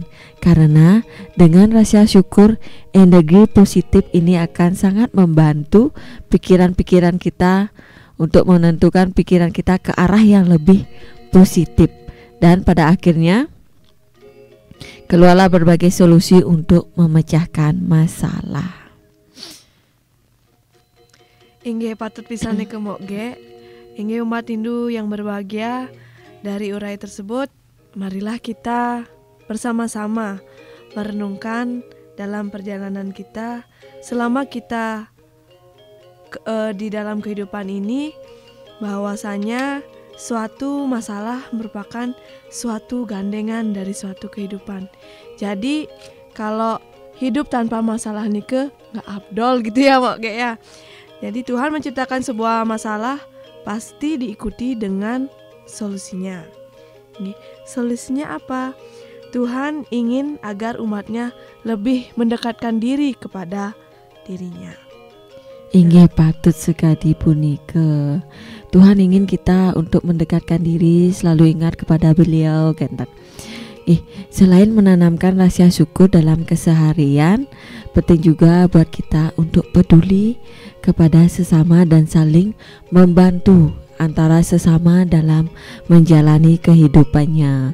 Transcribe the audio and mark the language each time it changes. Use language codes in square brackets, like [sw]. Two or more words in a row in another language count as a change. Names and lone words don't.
[id] Karena dengan rasa syukur, energi positif ini akan sangat membantu pikiran-pikiran kita untuk menentukan pikiran kita ke arah yang lebih positif. Dan pada akhirnya, keluarlah berbagai solusi untuk memecahkan masalah. [ban] Inggih patut pisane kemokge, inggih [id] umat Hindu yang berbahagia. Dari urai tersebut, marilah kita bersama-sama merenungkan dalam perjalanan kita selama kita di dalam kehidupan ini, bahwasanya suatu masalah merupakan suatu gandengan dari suatu kehidupan. Jadi kalau hidup tanpa masalah nike nggak abdol gitu ya mokge ya. Jadi Tuhan menciptakan sebuah masalah pasti diikuti dengan solusinya. Solusinya apa? Tuhan ingin agar umatnya lebih mendekatkan diri kepada dirinya. [ban] Inggih patut sekali punike. [id] Tuhan ingin kita untuk mendekatkan diri, selalu ingat kepada beliau kan. Selain menanamkan rasa syukur dalam keseharian, penting juga buat kita untuk peduli kepada sesama dan saling membantu antara sesama dalam menjalani kehidupannya.